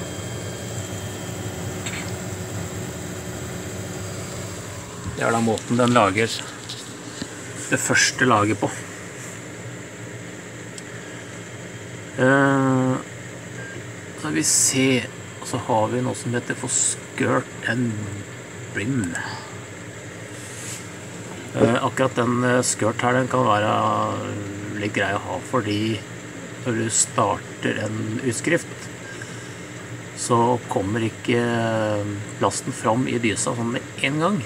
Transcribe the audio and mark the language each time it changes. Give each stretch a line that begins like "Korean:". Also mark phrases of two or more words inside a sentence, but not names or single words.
Norwegian: Det er da måten den lager det første laget på. Skal vi se, og så har vi noe som heter for
English: skirt and brim.
Norwegian: Akkurat den skirt her, den kan være litt grei å ha, fordi når du starter en utskrift, så kommer ikke plasten fram i dysa sånn med en gang.